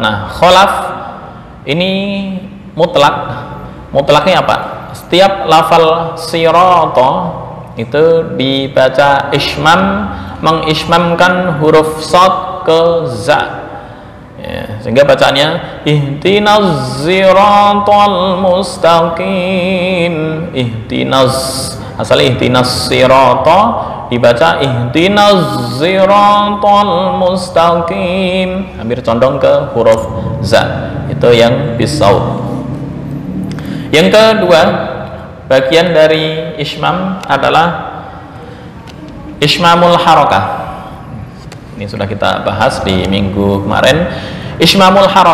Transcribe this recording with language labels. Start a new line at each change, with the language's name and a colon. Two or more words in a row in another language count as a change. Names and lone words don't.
Indonesian: Nah, Khalaf ini mutlaknya apa? Setiap lafal sirata itu dibaca ismam, mengismamkan huruf sad ke za, sehingga bacaannya
Arabic: اهدنا الصراط المستقيم.
Indonesian: Asalnya
Arabic: اهدنا الصراط,
Indonesian: dibaca
Arabic: اهدنا الصراط المستقيم,
Indonesian: hampir condong ke huruf za. Itu yang bisaut. Yang kedua, bagian dari ismam adalah
Arabic: إشمام الحركة.
Indonesian: Ini sudah kita bahas di minggu kemarin.